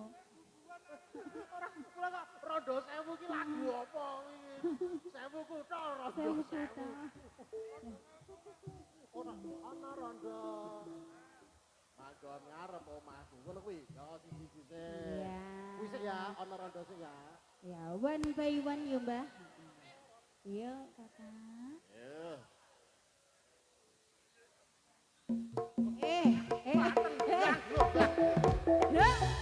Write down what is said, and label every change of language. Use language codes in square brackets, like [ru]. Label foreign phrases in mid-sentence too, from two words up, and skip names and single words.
[jv] Ora kula kok Rondo Sewu ki lagu apa iki? Sewu kutha Rondo Sewu Sewu. kutha. Ana rondo. Manggon ngarep omahku. Ngono kuwi. Ya siji-siji. Iya. Wis ya ana rondo sing ya. Ya, [en] one by one [jv] ya, Mbak. Iya, Kakak. Ya. Ya.